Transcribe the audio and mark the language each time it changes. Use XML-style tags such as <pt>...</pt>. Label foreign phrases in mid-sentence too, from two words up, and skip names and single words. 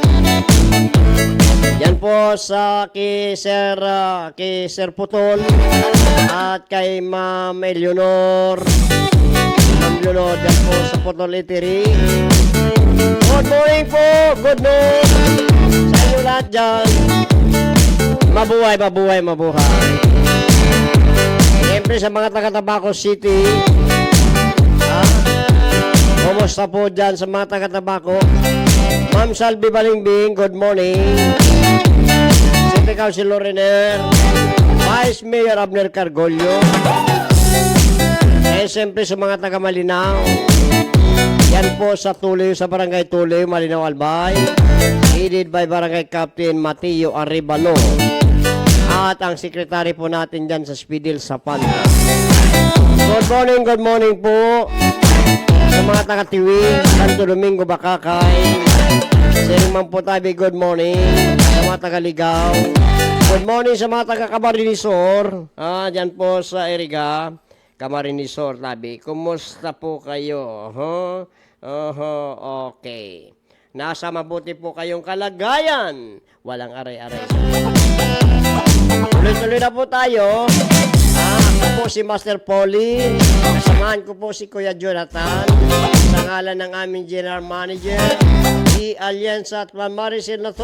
<tl>Yan po sa kay Sir Putol at kay Ma'am Eleanor. Ma'am Leonor, yan po sa Putol Eatery.</tl> <en>Good morning</en> <tl>po,</tl> <en>good noon</en> <tl>sa inyo lahat dyan. Mabuhay. Siyempre sa mga taga-Tabaco City, kumusta po dyan sa mga taga-Tabaco? Ma'am Salvi Balingbing,</tl> <en>good morning.</en> <tl>City Councilor Renner, Vice Mayor Abner Cargolyo, siyempre sa mga taga Malinaw, yan po sa Tuloy, sa Barangay Tuloy, Malinaw Albay, headed by Barangay Captain Mateo Arevalo, at ang sekretary po natin dyan sa Spidil Sapanta.</tl> <en>Good morning</en> <tl>po sa mga taga Tiwi, Santo Domingo, Bakakay, Sirman po tabi,</tl> <en>good morning</en> <tl>sa mga taga Ligaw,</tl> <en>good morning</en> <tl>sa mga taga Camarinesor, dyan po sa Eriga, Camarinesor, tabi. Kumusta po kayo? Okay. Nasa mabuti po kayong kalagayan. Walang aray-aray. Tuloy-tuloy na po tayo. Ako po si Master Polly. Kasamahan ko po si Kuya Jonathan. Sa ngalan ng aming General Manager, si Alianza at Maricel na to.</tl>